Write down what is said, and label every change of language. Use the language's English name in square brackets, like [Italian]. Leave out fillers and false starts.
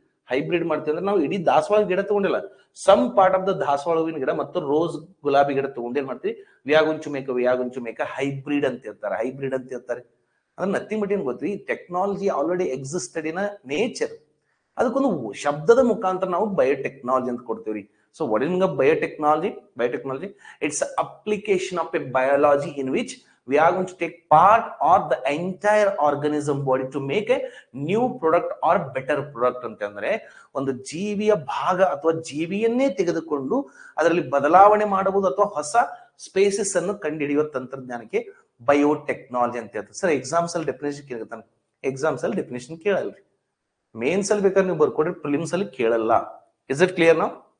[Kannada] Hybrid ಮಾಡ್ತೀವಿ ಅಂದ್ರೆ ನಾವು ಇಡೀ ದಾಸವಾಳ ಗಿಡ ತಗೊಂಡಿಲ್ಲ, [English] some part of the [Kannada] ದಾಸವಾಳುವಿನ ಗಿಡ ಮತ್ತು ರೋಸ್ ಗುಲಾಬಿ ಗಿಡ ತಗೊಂಡು ಏನ್ ಮಾಡ್ತೀವಿ, ವಿಯಾಗುಂಚು ಮೇಕ ಹೈಬ್ರಿಡ್ ಅಂತ ಹೇಳ್ತಾರೆ. [English] ಅಂದ್ರೆ nothing but [Kannada] ಏನ್ ಗೊತ್ತಿ, [English] Technology already existed in nature. [Kannada] ಅದಕ್ಕೊಂದು ಶಬ್ದದ ಮುಖಾಂತರ ನಾವು ಬಯೋಟೆಕ್ನಾಲಜಿ ಅಂತ ಕೊಡ್ತೀವಿ. [English] So what is biotechnology? It's application of a biology in which we are going to take part of the entire organism body to make a new product or better product. [Kannada] ಅಂತಂದ್ರೆ ಒಂದು ಜೀವಿಯ ಭಾಗ ಅಥವಾ ಜೀವಿಯನ್ನೇ ತೆಗೆದುಕೊಂಡು ಅದರಲ್ಲಿ ಬದಲಾವಣೆ ಮಾಡಬಹುದು ಅಥವಾ ಹೊಸ ಸ್ಪೇಸಸ್ ಅನ್ನು ಕಂಡುಹಿಡಿಯುವ ತಂತ್ರಜ್ಞಾನಕ್ಕೆ ಬಯೋಟೆಕ್ನಾಲಜಿ ಅಂತ ಹೇಳ್ತಾರೆ. ಸರ್ ಎಕ್ಸಾಮ್ಸ್ ಅಲ್ಲಿ ಡೆಫಿನೇಷನ್ ಕೇಳ್ತಾನೆ. ಎಕ್ಸಾಮ್ಸ್ ಅಲ್ಲಿ ಡೆಫಿನೇಷನ್ ಕೇಳಲ್ರಿ, ಮೇನ್ಸ್ ಅಲ್ಲಿ ಬೇಕಾದ್ರೆ ನೀವು ಬರ್ಕೊಡ್ರಿ, ಪ್ರಿಲಿಮ್ಸ್ ಅಲ್ಲಿ ಕೇಳಲ್ಲ. [English] is it clear [Kannada] ನಾವು?